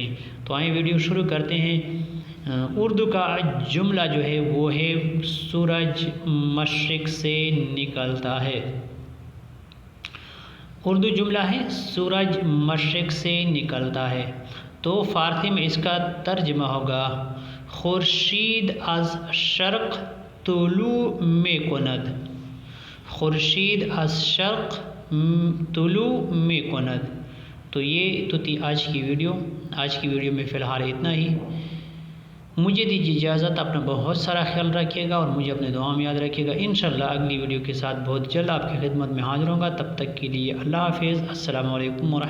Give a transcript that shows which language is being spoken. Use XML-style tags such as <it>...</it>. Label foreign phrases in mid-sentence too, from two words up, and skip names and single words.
<ur>تو آئیں ویڈیو شروع کرتے ہیں۔ اردو کا جملہ جو ہے وہ ہے سورج مشرق سے نکلتا ہے۔ اردو جملہ ہے سورج مشرق سے نکلتا ہے۔ تو فارسی میں اس کا ترجمہ ہوگا</ur> <fa>خورشید از شرق طلوع می کند۔ خورشید از شرق طلوع می کند۔</fa> <ur>تو یہ تو تھی آج کی ویڈیو۔ آج کی ویڈیو میں فی الحال اتنا ہی۔ مجھے دیجیے اجازت، اپنا بہت سارا خیال رکھیے گا اور مجھے اپنے دعا میں یاد رکھیے گا۔ انشاءاللہ اگلی ویڈیو کے ساتھ بہت جلد آپ کی خدمت میں حاضر ہوں گا۔ تب تک کے لیے اللہ حافظ۔</ur>